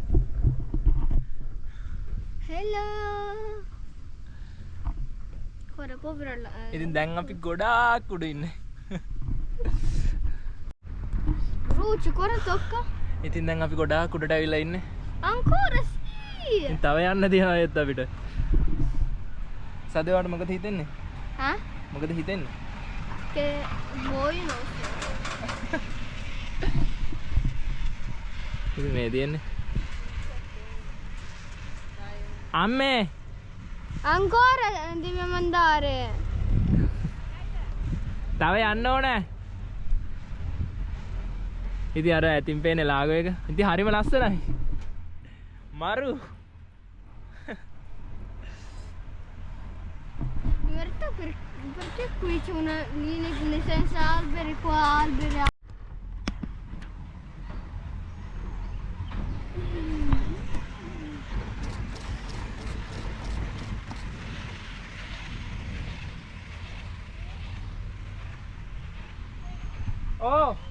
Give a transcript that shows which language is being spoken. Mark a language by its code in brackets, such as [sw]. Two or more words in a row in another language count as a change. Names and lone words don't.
[it] Hello. Guarda Poverella. [si] ඉතින් දැන් අපි ගොඩාක් උඩ ඉන්නේ. [it] Brucio, ancora tocca? [si] ඉතින් දැන් අපි ගොඩාක් උඩට ඇවිල්ලා ඉන්නේ. [it] Ancora sì! [si] ඉතින් තව යන්න තියෙනවා ඒත් අපිට. සදේවට මොකද හිතෙන්නේ? Eh? මොකද හිතෙන්නේ? [it] Che voi non so. [si] ඉතින් මේ තියෙන්නේ. අම්මේ [it] Ancora dobbiamo andare. [si] තව යන්න ඕනේ. ඉතින් අර ඇතින් පේන්නේ ලාගෝ එක. ඉතින් හරිම ලස්සනයි. මරු. [it] In realtà perché qui c'è una linea senza alberi, qua alberi. Oh.